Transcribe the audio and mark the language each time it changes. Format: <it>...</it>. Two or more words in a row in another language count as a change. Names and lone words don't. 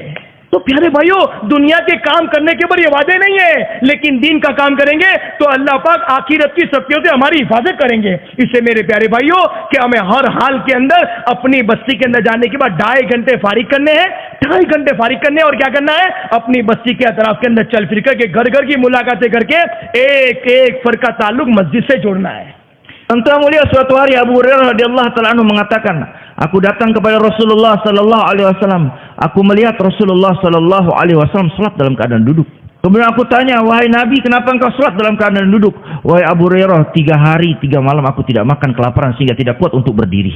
<hi>तो प्यारे भाइयों, दुनिया के काम करने के ऊपर ये वादे नहीं है, लेकिन दीन का काम करेंगे तो अल्लाह पाक आखिरत की सख्तियों से हमारी हिफाजत करेंगे। इससे मेरे प्यारे भाइयों, कि हमें हर हाल के अंदर अपनी बस्ती के अंदर जाने के बाद 2.5 घंटे फारिग करने हैं, 2.5 घंटे फारिग करने, और क्या करना है, अपनी बस्ती के अतराफ के अंदर चल फिर करके घर घर की मुलाकातें करके एक एक फर्द का ताल्लुक मस्जिद से जोड़ना है।</hi> <id>Tuan-tuan mulia, suatu hari Abu Hurairah</id> <ar>رضي الله تعالى عنه</ar> <id>mengatakan, aku datang kepada Rasulullah</id> <ar>صلى الله عليه وسلم.</ar> <id>Aku melihat Rasulullah</id> <ar>صلى الله عليه وسلم</ar> <id>salat dalam keadaan duduk. Kemudian aku tanya, wahai Nabi, kenapa engkau salat dalam keadaan duduk? Wahai Abu Hurairah, 3 hari 3 malam aku tidak makan kelaparan sehingga tidak kuat untuk berdiri.</id>